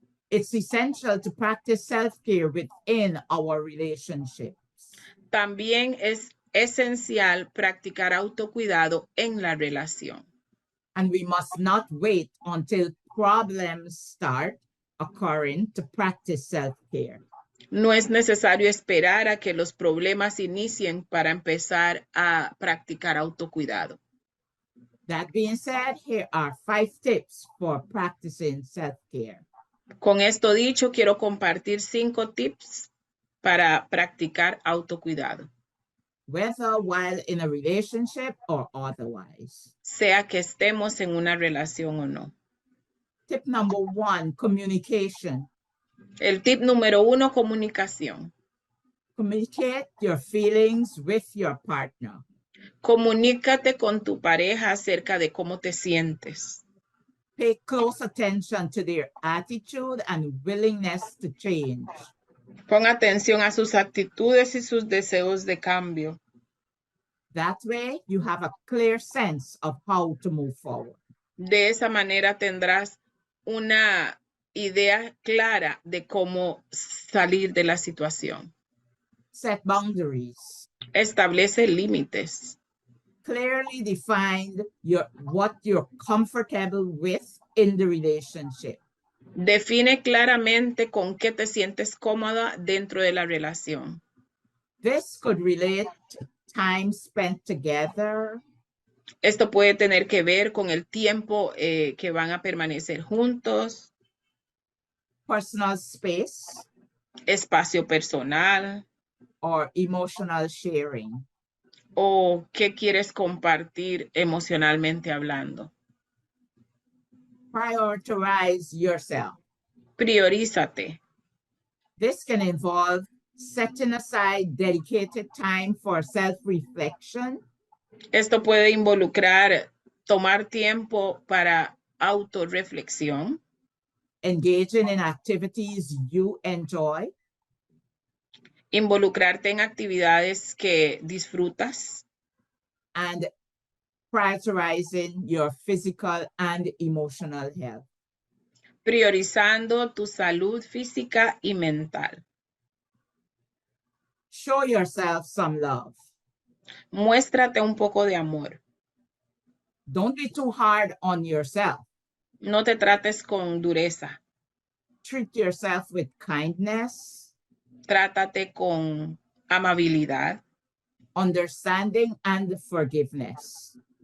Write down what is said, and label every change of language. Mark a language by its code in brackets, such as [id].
[en] it's essential to practice self-care within our relationships. [es] también es esencial practicar autocuidado en la relación. [en] And we must not wait until problems start occurring to practice self-care. [es] No es necesario esperar a que los problemas inicien para empezar a practicar autocuidado. [en] That being said, here are 5 tips for practicing self-care. [es] Con esto dicho, quiero compartir 5 tips para practicar autocuidado, [en] Whether while in a relationship or otherwise. [es] sea que estemos en una relación o no. [en] Tip number 1, communication. [es] El tip número 1, comunicación. [en] Communicate your feelings with your partner. [es] Comunícate con tu pareja acerca de cómo te sientes. [en] Pay close attention to their attitude and willingness to change. [es] Pon atención a sus actitudes y sus deseos de cambio. [en] That way, you have a clear sense of how to move forward. [es] De esa manera tendrás una idea clara de cómo salir de la situación. [en] Set boundaries. [es] Establece límites. [en] Clearly define what you're comfortable with in the relationship. [es] Define claramente con qué te sientes cómoda dentro de la relación. [en] This could relate to time spent together. [es] Esto puede tener que ver con el tiempo que van a permanecer juntos, [en] Personal space, [es] espacio personal, [en] or emotional sharing. [es] o qué quieres compartir emocionalmente hablando. [en] Prioritize yourself. [es] Priorízate. [en] This can involve setting aside dedicated time for self-reflection, [es] Esto puede involucrar tomar tiempo para autorreflexión, [en] engaging in activities you enjoy, [es] involucrarte en actividades que disfrutas, [en] and prioritizing your physical and emotional health. [es] priorizando tu salud física y mental. [en] Show yourself some love. [es] Muéstrate un poco de amor. [en] Don't be too hard on yourself. [es] No te trates con dureza. [en] Treat yourself with kindness, [es] Trátate con amabilidad, [en] understanding, and forgiveness.